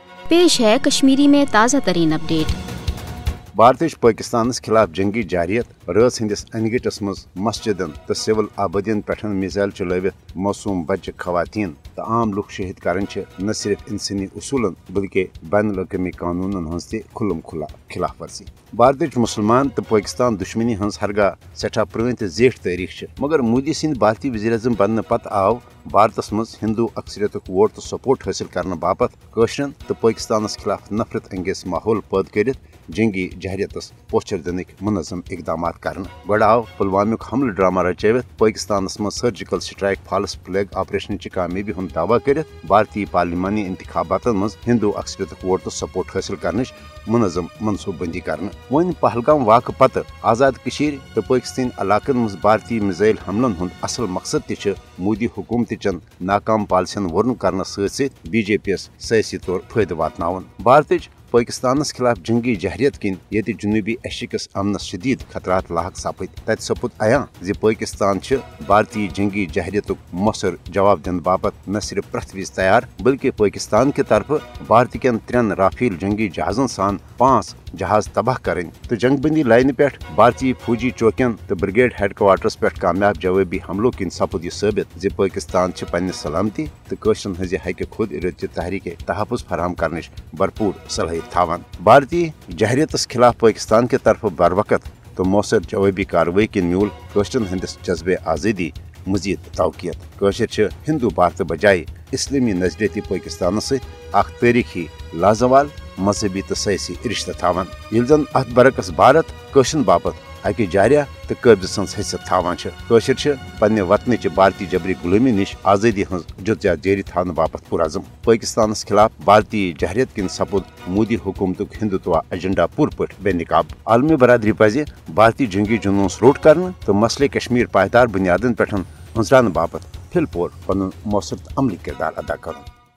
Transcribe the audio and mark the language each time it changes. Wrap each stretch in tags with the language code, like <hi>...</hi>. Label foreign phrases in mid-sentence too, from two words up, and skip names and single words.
<hi>पेश है कश्मीरी में ताज़ा तरीन अपडेट।</hi> <ks>भारत पाकिस्तान खिलाफ जंगी जारियत रस हंदिस अनगटस मज मस्जिदन तो सिविल आबादियन पे मिसाइल चलवित मासूम बच्चे खवातीन तो आम लुक शहीद कर न सिर्फ इंसानी उसूलन बल्कि बैन अवी कानूनन हज तुलम खुला खिलाफ वर्जी। भारत मुसलमान तो पाकिस्तान दुश्मनी हज हरगा सठा पुरान तो जेठ तारीख मगर मोदी सिंह भारतीय वज़ीर आज़म बनने पत आव भारत मज हिंदू अक्सरियत वोट तो सपोर्ट हासिल करने बापत कशरन तो पाकिस्तान खिलाफ नफरत अंगेज माहौल पैद कर जंगी जहरियतस पोस्टर दिन मुनज़म इकदाम कर गो आव पुलवामुक हमल ड्रामा रचवित पाकिस्तान मज</ks> <en>surgical strike false flag operation</en> <ks>कामयाबी हूं दावा कर भारतीय पार्लिमानी इंतखाबात मज हिंदू अक्सरियत वोट तो सपोर्ट हासिल कर मुनज़म मनसूबबंदी कर वन पहलगाम वाक़ पत आज़ाद तो पाकिस्तान इलाकन मज भारतीय मिसाइल हमलन हूं असल मकसद तह मोदी हुकूमत चन नाकाम पॉलिसियन वर्न कर BJP सियासी तौर फायदे वातनावन। भारत पाकिस्तान खिलाफ जंगी जहरियत किन ये जुनूबी एशियस अमनस शदीद खतरात लाक सपद तत सपुद अयां जि पाकिस्तान भारतीय जंगी जहरियत मौसर जवाब दिन बापत न सिर्फ प्रथ विज तैयार बल्कि पाकिस्तान के तरफ भारत कन 3 राफेल जंगी जहाजन सान 5 जहाज तबाह करें तो जंगबंदी लाइन पे भारतीय फौजी चौकियन तो</ks> <en>brigade headquarters</en> <ks>पे कामयाब जवाबी हमलों किन सपुद यह साबित जि पाकिस्तान पन्ने सलामती तो कशरन हज हक खुद इरद तहरीक तहफ़ुज़ फराहम करने भरपूर सलाहियत थावान। भारतीय जहरियत खिलाफ पाकिस्तान के तरफ बर वक्त तो मौसर जवाबी कार्रवाई किन म्यूल कशरन हंदिस जज्बे आज़ादी मजीद तवकियत कशर हिंदू भारत बजाय इस्लामी नजरियती पाकिस्तान सख तारीखी लाजवाल मजहबी तो सियासी रिश्ते थावान ये जन अत बरकस भारत कशन बापत अकि जारिया तो कब्ज सज हैसियत थावान कशर पन्ने वतन भारतीय जबरी गुलामी निश आज़ादी हज जुदजा जारी थाने बापत पुरज़म पाकिस्तान खिलाफ भारतीय जहरियत किन सपुद मोदी हुकूमत हिंदुत्व एजेंडा पूर पट बेनिकाब। आलमी बरादरी पज भारतीय जंगी जुनूस रोट कर तो मसले कश्मीर पायदार बुनियादन पे हंसरान बापत फिल पोर पन मौसर अमली किरदार अदा कर।</ks>